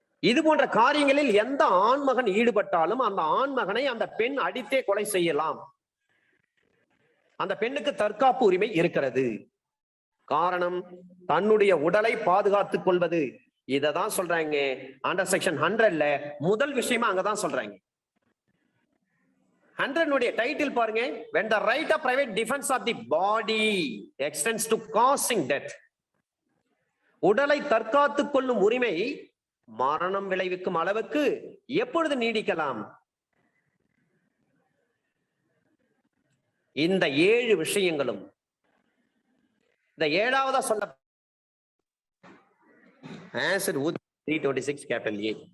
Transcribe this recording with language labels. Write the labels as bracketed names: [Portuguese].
[Tamil] இது போன்ற காரியங்களில் எந்த ஆண்மகன் ஈடுபட்டாலும் அந்த ஆண்மகனை அந்த பெண் அடித்தே கொலை செய்யலாம். அந்த பெண்ணுக்கு தற்காப்பு உரிமை இருக்கிறது. காரணம், தன்னுடைய உடலை பாதுகாத்துக் கொள்வது. இததான் சொல்றாங்க அண்டர் செக்ஷன் 100ல முதல் விஷயமா அங்கதான் சொல்றாங்க. [English] 100 [Tamil] டைட்டில் பாருங்க, [English] when the right of private defense of the body extends to causing death. [Tamil] உடலை தற்காத்துக் கொள்ளும் உரிமை மரணம் விளைவிக்கும் அளவுக்கு எப்பொழுது நீடிக்கலாம்? இந்த 7 விஷயங்களும் இந்த 7வதா சொல்ல ஆசிட் 326 கேபிட்டல் ஏ.